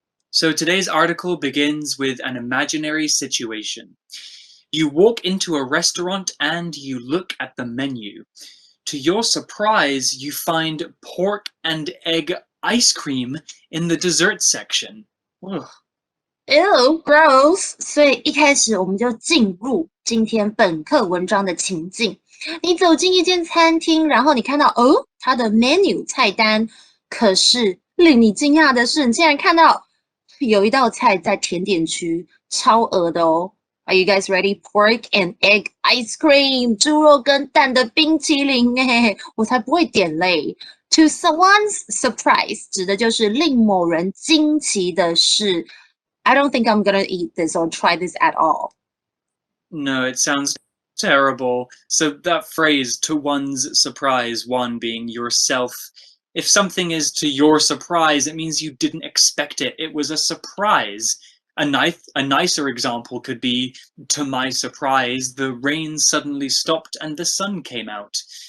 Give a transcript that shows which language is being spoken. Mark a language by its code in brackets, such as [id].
[en] So today's article begins with an imaginary situation. You walk into a restaurant and you look at the menu. To your surprise, you find pork and egg ice cream in the dessert section. Ugh. Ew, gross. [zh] 所以一开始我们就进入今天本课文章的情境。你走进一间餐厅，然后你看到它的 menu 菜单，可是令你惊讶的是，你竟然看到有一道菜在甜点区，超额的哦。 [en] Are you guys ready? Pork and egg ice cream， [zh] 猪肉跟蛋的冰淇淋哎，我才不会点嘞。 [en] To someone's surprise， [zh] 指的就是令某人惊奇的是。 [en] I don't think I'm gonna eat this or try this at all. No, it sounds terrible. So that phrase, to one's surprise, one being yourself, If something is to your surprise, it means you didn't expect it. It was a surprise. A nicer example could be, to my surprise, the rain suddenly stopped and the sun came out.